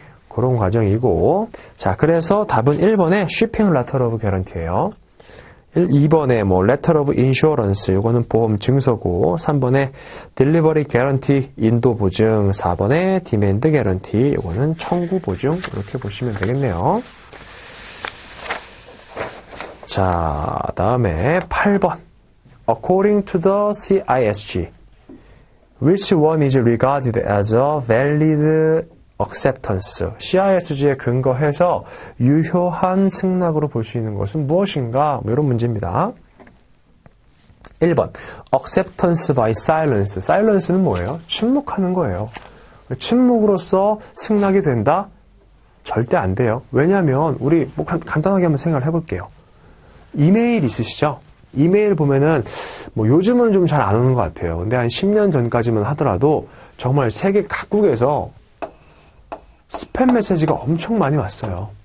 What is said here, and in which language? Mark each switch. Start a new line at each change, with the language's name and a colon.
Korean: 그런 과정이고, 자, 그래서 답은 1번에 Shipping Letter of Guarantee예요. 2번에 Letter of Insurance, 이거는 보험 증서고, 3번에 Delivery Guarantee, 인도 보증, 4번에 Demand Guarantee, 이거는 청구 보증, 이렇게 보시면 되겠네요. 자, 다음에 8번.
English: According to the CISG, Which one is regarded as a valid acceptance?
Korean: CISG에 근거해서 유효한 승낙으로 볼 수 있는 것은 무엇인가? 이런 문제입니다.
English: 1번 acceptance by silence.
Korean: silence는 뭐예요? 침묵하는 거예요. 침묵으로써 승낙이 된다? 절대 안 돼요. 왜냐하면 우리 뭐 간단하게 한번 생각을 해볼게요. 이메일 있으시죠? 이메일 보면은 뭐 요즘은 좀 잘 안 오는 것 같아요. 근데 한 10년 전까지만 하더라도 정말 세계 각국에서 스팸 메시지가 엄청 많이 왔어요.